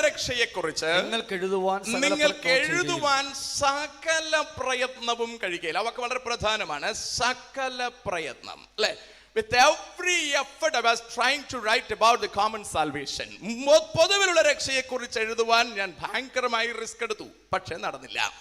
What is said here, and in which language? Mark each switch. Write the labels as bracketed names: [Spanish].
[Malayalam] രക്ഷയെക്കുറിച്ച് നിങ്ങൾക്ക് എഴുതുവാൻ സകല പ്രയത്നവും കഴിയുകയില്ല. അവർക്ക് വളരെ പ്രധാനമാണ് സകല പ്രയത്നം, അല്ലെ? [English] With every effort I was trying to write about the common salvation. [Malayalam] പൊതുവിലുള്ള രക്ഷയെക്കുറിച്ച് എഴുതുവാൻ ഞാൻ ഭയങ്കരമായി റിസ്ക് എടുത്തു, പക്ഷെ നടന്നില്ല.